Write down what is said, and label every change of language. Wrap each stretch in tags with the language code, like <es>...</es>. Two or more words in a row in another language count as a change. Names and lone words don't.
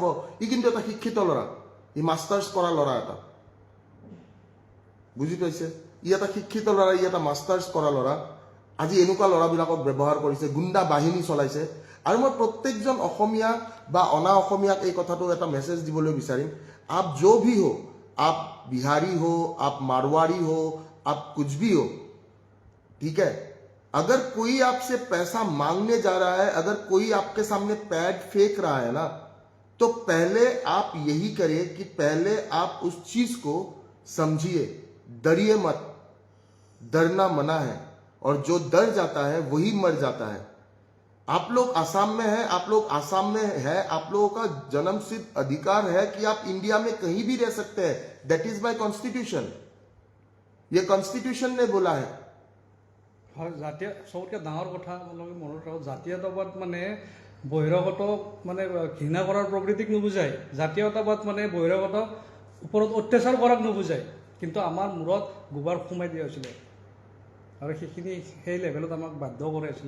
<as>ই কিন্তু এটা শিক্ষিত ল'ৰা, ই মাষ্টাৰ্ছ কৰা ল'ৰা এটা, বুজি পাইছে? ই এটা শিক্ষিত ল'ৰা, ই এটা মাষ্টাৰ্ছ কৰা ল'ৰা। আজি এনেকুৱা ল'ৰাবিলাকক ব্যৱহাৰ কৰিছে, গুণ্ডা বাহিনী চলাইছে। আৰু মই প্ৰত্যেকজন অসমীয়া বা অনা অসমীয়াক এই কথাটো এটা মেছেজ দিবলৈ বিচাৰিম,</as> <hi>আপ जो भी हो, आप बिहारी हो, आप मारवाड़ी हो, आप कुछ भी हो, ठीक है, अगर कोई आपसे पैसा मांगने जा रहा है, अगर कोई आपके सामने पैड फेंक रहा है ना, तो पहले आप यही करिए कि पहले आप उस चीज को समझिए, डरिए मत। डरना मना है, और जो डर जाता है वही मर जाता है। आप लोग आसाम में हैं, आप लोग आसाम में हैं, आप लोगों का जन्मसिद्ध अधिकार है कि आप इंडिया में कहीं भी रह सकते हैं।</hi> <en>that is by constitution,</en> <hi>ये कॉन्स्टिट्यूशन ने बोला है।</hi> <as>হয়, জাতীয় চবতকৈ ডাঙৰ কথা আপোনালোকে মনত ৰাখক, জাতীয়তাবাদ মানে বহিৰাগত মানে ঘৃণা কৰাৰ প্ৰকৃতিক নুবুজায়। জাতীয়তাবাদ মানে বহিৰাগত ওপৰত অত্যাচাৰ কৰাক নুবুজায়। কিন্তু আমাৰ মূৰত গোবৰ সোমাই দিয়া হৈছিলে, আৰু সেইখিনি সেই লেভেলত আমাক বাধ্য কৰাইছিলে।</as>